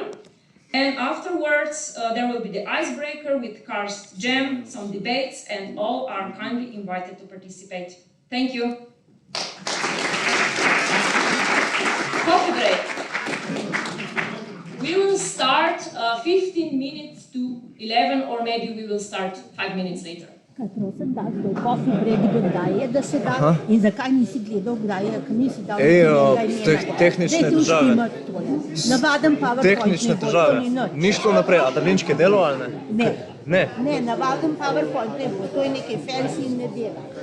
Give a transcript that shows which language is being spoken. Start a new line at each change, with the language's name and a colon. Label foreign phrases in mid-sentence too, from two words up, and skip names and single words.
English: And afterwards, there will be the icebreaker with Karst Jam, some debates, and all are kindly invited to participate. Thank you. Coffee break. We will start 15 minutes to 11, or maybe we will start 5 minutes later.
Slovenian: Prosim, da zdaj
English: coffee break
Slovenian: kdaj je, da se da, in zakaj nisi gledal, kdaj je, ker nisi dal tehnične težave. Navaden PowerPoint Tehnične težave. Ni šlo naprej, a daljinčke delo ali ne? Ne. Ne. Ne, navaden PowerPoint ne bo, to je nekaj fancy in ne dela.